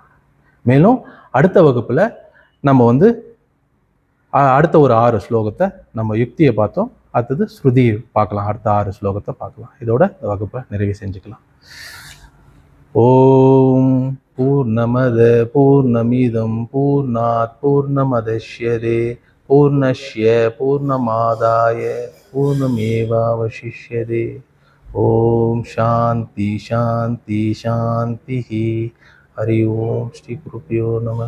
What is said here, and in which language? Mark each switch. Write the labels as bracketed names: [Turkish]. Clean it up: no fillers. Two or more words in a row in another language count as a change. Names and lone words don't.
[Tamil] மேலும் அடுத்த வகுப்புல நம்ம அடுத்த ஒரு 6 ஸ்லோகத்தை நம்ம யுக்தியை பார்த்தோம். அடுத்தது ஸ்ருதி பார்க்கலாம். அடுத்த 6 ஸ்லோகத்தை பார்க்கலாம். இதோட இந்த வகுப்பை நிறைவு செஞ்சுக்கலாம். [Sanskrit] ओम् पूर्णमदः पूर्णमिदं पूर्णात् पूर्णमुदच्यते पूर्णस्य पूर्णमादाय पूर्णमेवावशिष्यते. ओम् शान्तिः शान्तिः शान्तिः. हरिः ओम्। श्री गुरुभ्यो नमः.